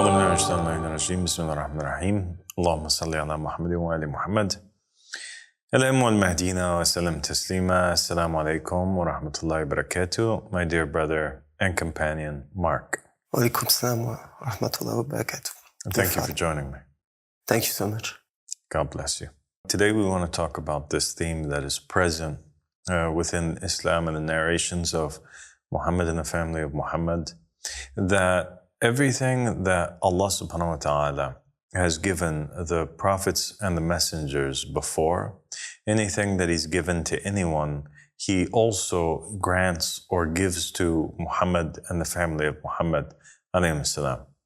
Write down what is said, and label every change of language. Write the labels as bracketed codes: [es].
[ar] بسم الله الرحمن الرحيم اللهم صل على محمد وآل محمد الأم والمهدينا وسلم تسليما السلام عليكم ورحمة الله وبركاته. [en] My dear brother and companion Mark. [ar] وعليكم السلام ورحمة الله وبركاته. [en] Thank you for joining me. Thank you so much. God bless you. Today we want to talk about this theme that is present within Islam and the narrations of Muhammad and the family of Muhammad, that everything that Allah [ar] subhanahu wa ta'ala [en] has given the prophets and the messengers before, anything that He's given to anyone, He also grants or gives to Muhammad and the family of Muhammad [ar] alayhi salam.